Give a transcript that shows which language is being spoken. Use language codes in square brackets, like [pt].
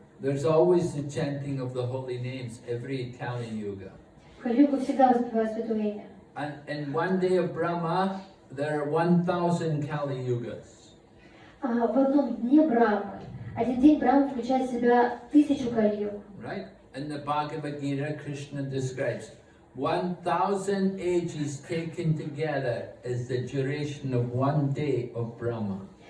[en] There's always the chanting of the holy names every Kali Yuga. [ru] В Кали-югу всегда воспевают святое имя. [en] And in one day of Brahma, there are 1,000 Kali Yugas. [ru] А в одном дне Брахмы, один день Брахмы включает в себя 1000 Кали-юг. [en] Right? In the Bhagavad Gita, Krishna describes 1,000 ages taken together is the duration of one day of Brahma.